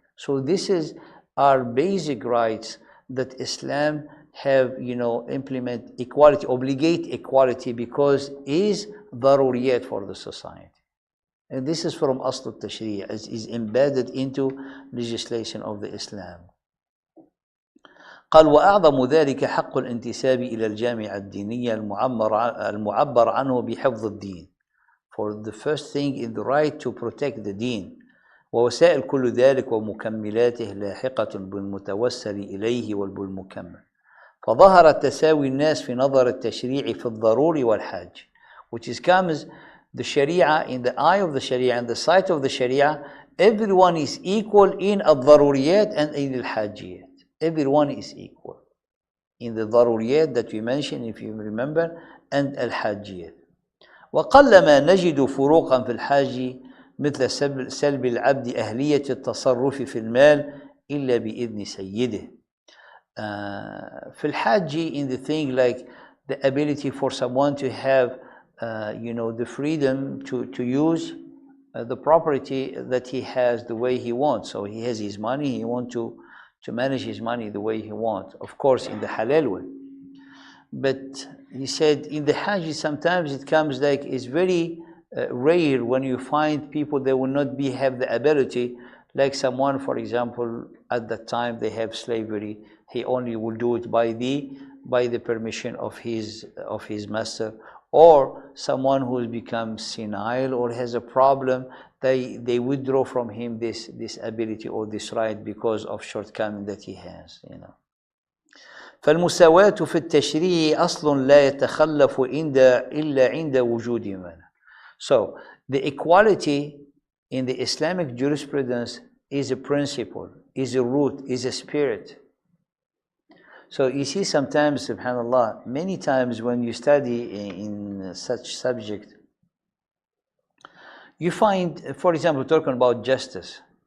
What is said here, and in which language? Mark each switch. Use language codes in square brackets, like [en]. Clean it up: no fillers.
[en] So this is our basic rights that Islam have, implement equality, obligate equality, because is daruriyat for the society. And this is from Asl al-Tashri', as is embedded into legislation of the Islam. [ar] قال وأعظم ذلك حق الانتساب إلى الجامعة الدينية المعبر عنه بحفظ الدين. [en] For the first thing is the right to protect the deen. [ar] ووسائل كل ذلك ومكملاته لاحقة بالمتوسل إليه والمكمل. فظهر تساوي الناس في نظر التشريع في الضروري والحاج, [en] which comes the Sharia, in the eye of the Sharia and the sight of the Sharia, everyone is equal in الضروريات and in الحاجيات. Everyone is equal in the ضروريات that we mentioned, if you remember, and الحاجيات. [ar] وقلما نجد فروقا في الحاج مثل سلب العبد أهلية التصرف في المال إلا بإذن سيده. في الحاج, [en] in the thing like the ability for someone to have the freedom to use the property that he has the way he wants. So he has his money, he wants to manage his money the way he wants, of course in the halal way. But he said in the hajj sometimes it comes like it's very rare when you find people that will not have the ability, like someone, for example, at that time they have slavery, he only will do it by the permission of his master, or someone who has become senile or has a problem, they withdraw from him this ability or this right because of shortcoming that he has. [ar] فالمساواة في التشريع أصل لا يتخلف إلا عند وجود مانع. [en] So the equality in the Islamic jurisprudence is a principle, is a root, is a spirit. So you see sometimes, subhanAllah, many times when you study in such subject, you find, for example, talking about justice.